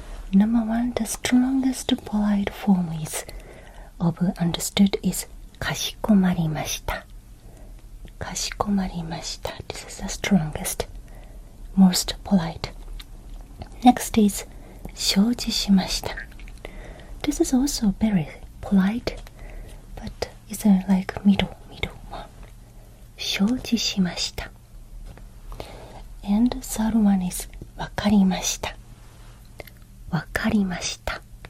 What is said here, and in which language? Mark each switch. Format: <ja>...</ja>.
<en>Number 1, the strongest polite form of understood is</en> <ja>かしこまりました。かしこまりました。</ja> <en>This is the strongest, most polite. Next is</en> <ja>承知しました。</ja> <en>This is also very polite, but it's like middle one.</en> <ja>承知しました。</ja> <en>And third one is</en> <ja>わかりました。わかりました。</ja>